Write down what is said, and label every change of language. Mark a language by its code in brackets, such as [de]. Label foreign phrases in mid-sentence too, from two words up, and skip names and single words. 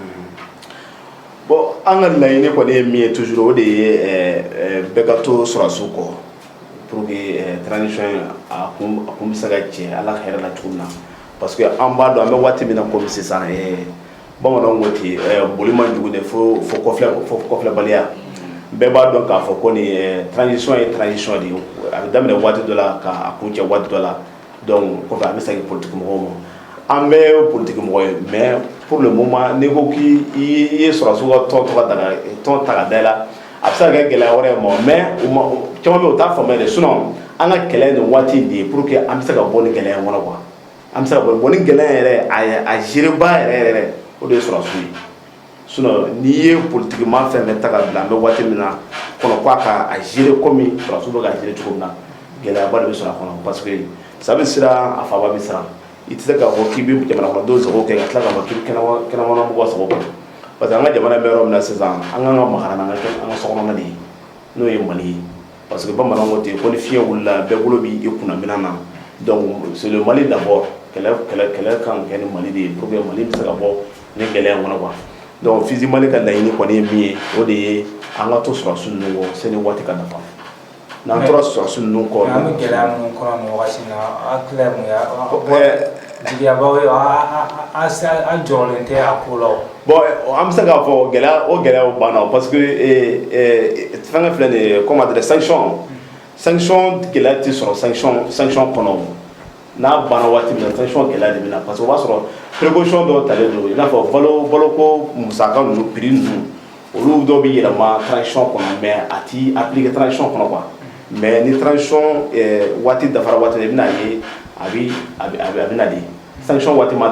[bm] bon an ka laɲini kɔni ye min ye toujours o de ye bɛɛ ka to sɔrɔsiw kɔ [fr] pour que [bm] transition a kun bɛ se ka cɛ ala ka hɛrɛ la cogo min na [fr] parce que [bm] an b'a dɔn an bɛ waati min na komi sisan bamananw ko ten boli man jugu de fo kɔfilɛbaliya bɛɛ b'a dɔn k'a fɔ ko nin transition ye transition de ye a bɛ daminɛ waati dɔ la k'a kun cɛ waati dɔ la donc kɔfɛ a bɛ segin politique mɔgɔw ma an bɛ politique mɔgɔ ye [fr] mais pour le moment [bm] n'i ko k'i ye sɔrɔsiw ka tɔn ta ka da i la a bɛ se ka kɛ gɛlɛya wɛrɛ ye ma mais caman bɛ yen u t'a faamuya de sinon an ka kɛlɛ nin waati de ye [fr] pour que [bm] an bɛ se ka bɔ ni gɛlɛya in kɔnɔ quoi an bɛ se ka bɔ ni gɛlɛya yɛrɛ a géreba yɛrɛ o de ye sɔrɔsiw ye sinon n'i ye politique ma fɛn fɛn ta ka bila an bɛ waati min na kɔnɔ k'a ka a gérer comme sɔrɔsiw bɛ ka gérer cogo min na gɛlɛyaba de bɛ sɔrɔ a kɔnɔ [fr] parce que [bm] sa bɛ siran a faba bɛ siran i tɛ se k'a fɔ k'i bɛ jamana kɔnɔdenw sago kɛ ka tila k'a fɔ k'i bɛ kɛnɛmana mɔgɔw sago kɛ [fr] parce que [bm] an ka jamana bɛ yɔrɔ min na sisan an kan ka makara n'an ka sokɔnɔna de ye n'o ye Mali ye [fr] parce que [bm] bamananw ko ten ko ni fiɲɛ wulila bɛɛ bolo b'i kunna minan na [fr] donc c'est le Mali d'abord [bm] kɛlɛ kan kɛ ni Mali de ye [fr] pour que [bm] Mali bɛ se ka bɔ ni gɛlɛya in kɔnɔ [fr] quoi donc [bm] Fiji Mali ka laɲini kɔni ye min ye o de ye an ka to sɔrɔsiw ninnu kɔ sani waati ka dafa n'an tora sɔrɔsiw ninnu kɔ. an bɛ gɛlɛya minnu kɔnɔ nin wagati in na a tila mun ye jigiyabaw ye a jɔrɔlen tɛ a ko la o. bon an bɛ se k'a fɔ gɛlɛyaw banna [fr] parce que [bm] fɛnkɛ filɛ nin ye [fr] comment dire sanction [bm] gɛlɛya tɛ sɔrɔ sanction kɔnɔ n'a banna waati min na sanction gɛlɛya de bɛ na [fr] parce que [bm] o b'a sɔrɔ précaution dɔw talen don i n'a fɔ baloko musaka ninnu prix ninnu olu dɔw bɛ yɛlɛma transition kɔnɔ mais a ti appliquer transition kɔnɔ quoi mais ni transition waati dafara waati de i bɛna ye a bɛ na de sanction waati ma